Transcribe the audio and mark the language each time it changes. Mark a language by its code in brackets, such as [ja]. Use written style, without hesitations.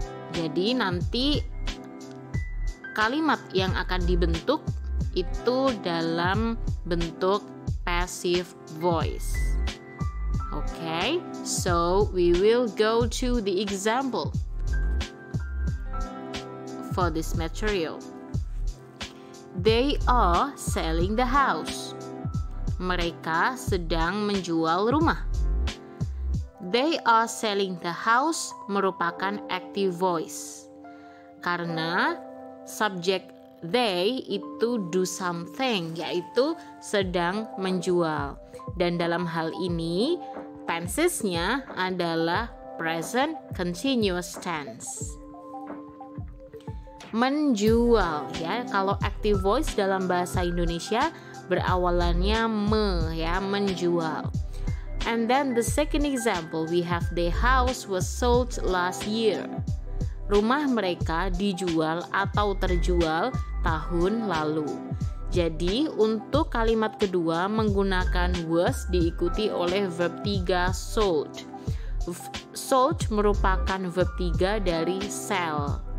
[id] Jadi nanti kalimat yang akan dibentuk itu dalam bentuk passive voice. [en] Okay, so we will go to the example for this material. They are selling the house. [id] Mereka sedang menjual rumah. [en] They are selling the house merupakan active voice. [id] Karena subject they itu [en] do something, [id] yaitu sedang menjual. Dan dalam hal ini tensesnya adalah present continuous tense. Menjual, ya. Kalau active voice dalam bahasa Indonesia berawalannya me, ya, menjual. [en] And then the second example we have the house was sold last year. [id] Rumah mereka dijual atau terjual tahun lalu. Jadi untuk kalimat kedua menggunakan was diikuti oleh verb 3 sold. Sold merupakan verb 3 dari sell.